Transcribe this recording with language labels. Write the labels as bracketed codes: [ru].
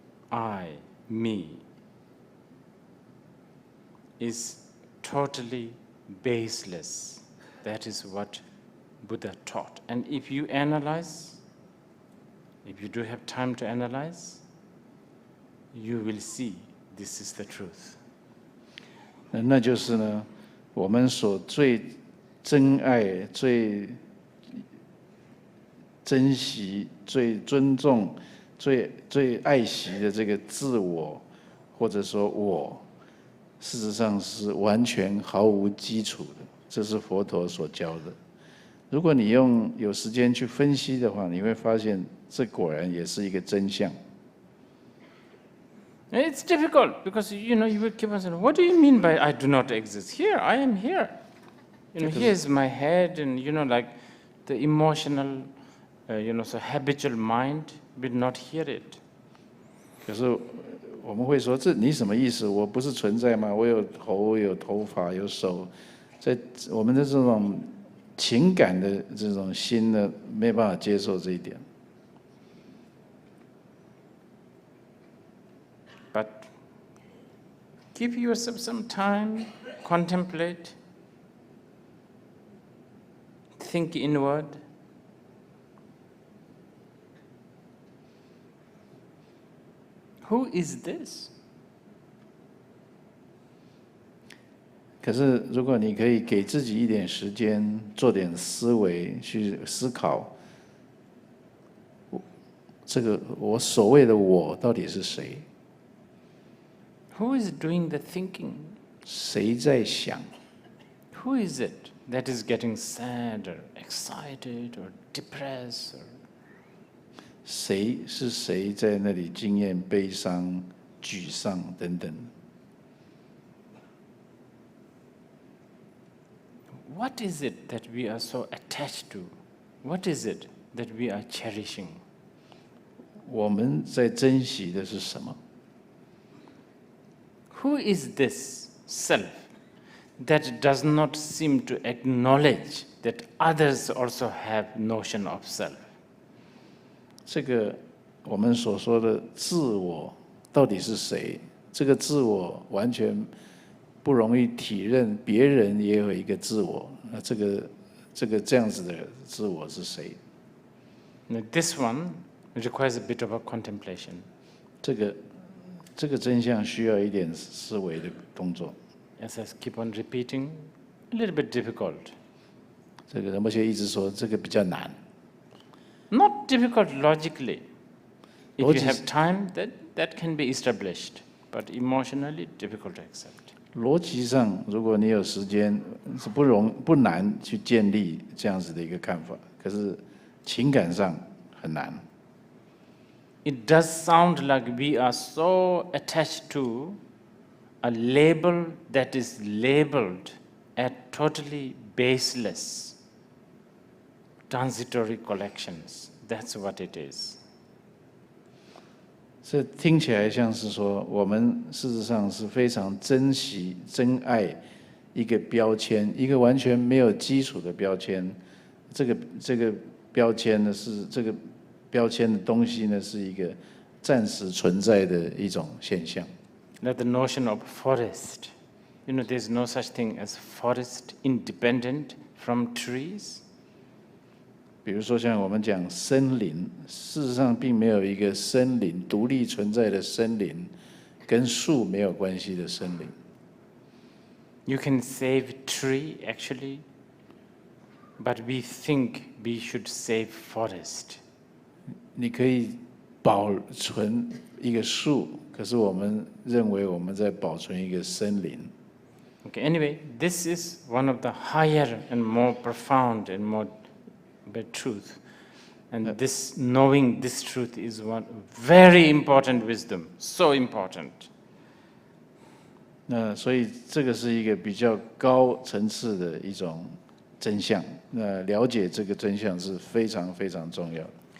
[en] I, me, is totally baseless. That is what Buddha taught. And if you analyze, if you do have time to analyze, you will see this is the truth. [zh] 那就是呢，我们所最珍爱、最珍惜、最尊重、最爱惜的这个自我，或者说我，事实上是完全毫无基础的。这是佛陀所教的。如果你有时间去分析的话，你会发现这果然也是一个真相。 [en] It's difficult because you will keep on saying, "What do you mean by I do not exist? Here, I am here. Here's my head, and like the emotional, so habitual mind will not hear it." [zh] 可是我们会说，这你什么意思？我不是存在吗？我有头，有头发，有手，在我们的这种情感的这种心呢，没办法接受这一点。 [en] But give yourself some time, contemplate, think inward. Who is this? [zh] 可是，如果你可以给自己一点时间，做点思维，去思考，这个我所谓的我到底是谁？ [en] Who is doing the thinking? [zh] 谁在想？ [en] Who is it that is getting sad or excited or depressed? [zh] 谁是谁在那里经验悲伤、沮丧等等？ [en] What is it that we are so attached to? What is it that we are cherishing? [zh] 我们在珍惜的是什么？ [en] Who is this self that does not seem to acknowledge that others also have notion of self? [zh] 这个我们所说的自我到底是谁？这个自我完全不容易体认，别人也有一个自我。那这样子的自我是谁？ [en] Now, this one requires a bit of a contemplation. [zh] 这个真相需要一点思维的动作。 [en] As I keep on repeating, a little bit difficult. [zh] 这个仁波切一直说这个比较难。 [en] Not difficult logically. If you Logic- have time, that can be established, but emotionally difficult to accept. [zh] 逻辑上，如果你有时间，是不难去建立这样子的一个看法。可是情感上很难。 [en] It does sound like we are so attached to a label that is labeled as totally baseless, transitory collections. That's what it is. [zh] 这听起来像是说，我们事实上是非常珍惜、珍爱一个标签，一个完全没有基础的标签。这个标签呢，是这个标签的东西呢，是一个暂时存在的一种现象。 [en] Like the notion of forest. There's no such thing as forest independent from trees. [zh] 比如说，像我们讲森林，事实上并没有一个森林独立存在的森林，跟树没有关系的森林。 [en] You can save tree actually, but we think we should save forest. [zh] 你可以保存一个树，可是我们认为我们在保存一个森林。 [en] Okay, anyway, this is one of the higher and more profound and more truth. And this knowing this truth is one very important wisdom, so important. [zh] 那所以这个是一个比较高层次的一种真相。那了解这个真相是非常非常重要的。